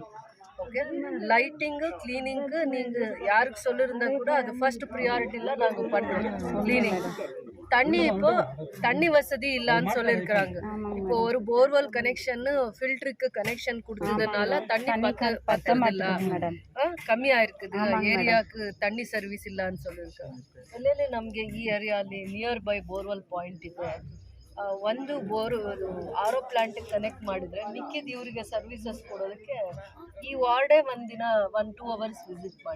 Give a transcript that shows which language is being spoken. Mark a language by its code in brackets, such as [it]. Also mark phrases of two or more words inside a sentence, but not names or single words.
[ta] ஓகே, [en] lighting cleaning [ta] நீங்கள் யாருக்கு சொல்லியிருந்தா கூட அது [en] first priority [ta] நாங்கள் பண்ணுறோம். கிளீனிங் இப்போ தண்ணி வசதி இல்லைன்னு சொல்லியிருக்கிறாங்க. இப்போ ஒரு [en] borewell connection filter connection [ta] கொடுத்ததுனால தண்ணி பத்ததில்ல, [kn] ಕಮ್ಮಿ ಆಯ್ತದೆ. ಏರಿಯಾಕ್ಕೆ ತಣ್ಣಿ ಸರ್ವಿಸ್ ಇಲ್ಲ ಅಂತ சொல்லியிருக்காங்க. ಎಲ್ಲೆಲ್ಲಿ ನಮಗೆ ಈ ಏರಿಯಾಲಿ [en] near by borewell point [kn] ಇದೆ. ಒಂದು [en] RO plant [kn] ಕನೆಕ್ಟ್ ಮಾಡಿದರೆ ಮಿಕ್ಕಿದ ಇವರಿಗೆ ಸರ್ವಿಸಸ್ ಕೊಡೋದಕ್ಕೆ ಈ ವಾರ್ಡೇ ಒಂದಿನ 1-2 [en] hours visit [kn] ಮಾಡಿ.